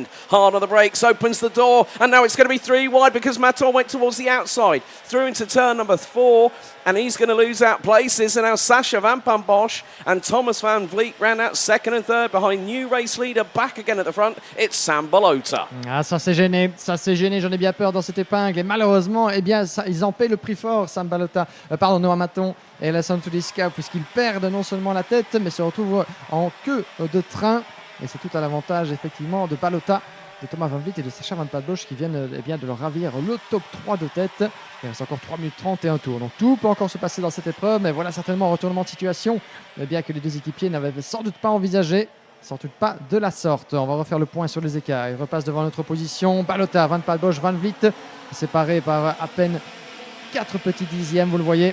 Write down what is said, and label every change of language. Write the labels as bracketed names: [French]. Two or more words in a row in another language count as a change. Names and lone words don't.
[English] Hard on the brakes, opens the door, and now it's going to be 3 wide because Maton went towards the outside, through into turn number 4, and he's going to lose out places. And now Sacha Van Padbosch and Thomas Van Vliet ran out 2nd and 3rd behind new race leader back again at the front. It's Sam Balota. [French] Ah, ça s'est gêné, j'en ai bien peur dans cette épingle, et malheureusement, ils en paient le prix fort, Sam Balota, Noah Maton et Alessandro Tudisca, puisqu'ils perdent non seulement la tête, mais se retrouvent en queue de train. Et c'est tout à l'avantage, effectivement, de Balota, de Thomas Van Vliet et de Sacha Van Padbosch qui viennent de leur ravir le top 3 de tête. Il reste encore 3 minutes 30 et un tour. Donc tout peut encore se passer dans cette épreuve, mais voilà certainement un retournement de situation, bien que les deux équipiers n'avaient sans doute pas envisagé. Sans doute pas de la sorte. On va refaire le point sur les écarts. Ils repassent devant notre position. Balota, Van Padbosch, Van Vliet, séparés par à peine 4 petits dixièmes, vous le voyez.